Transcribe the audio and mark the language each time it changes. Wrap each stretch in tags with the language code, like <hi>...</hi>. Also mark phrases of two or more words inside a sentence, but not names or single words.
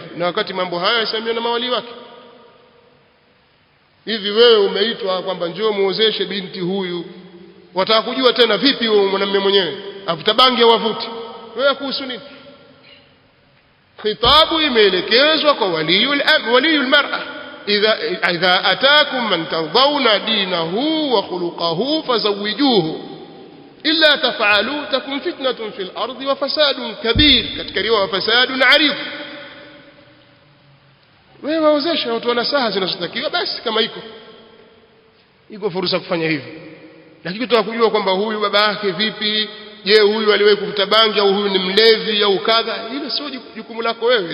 <sw>Na wakati mambo haya yasemwa na mawali wake. Hivi wewe umeitwa kwamba njoo muozeshe binti huyu, wataka kujua tena vipi wewe mwanamume mwenyewe avuta bangi au avuti? Wewe kuhusu nini? khitabu imeelekezwa kwa</sw> <ar>ولي المرأة إذا أتاكم من ترضون دينه وخلقه فزوجوه إلا تفعلوا تكن فتنة في الأرض وفساد كبير,</ar> <sw>katika riwaya</sw> <ar>وفساد عريض.</ar> <sw>Wewe waozesha watu wana saha zinazotakiwa, basi kama iko fursa kufanya hivyo. Lakini tunataka kujua kwamba huyu baba yake vipi, je huyu aliwahi kuvuta bangi au huyu ni mlevi au kadha, hilo sio jukumu lako wewe.</sw>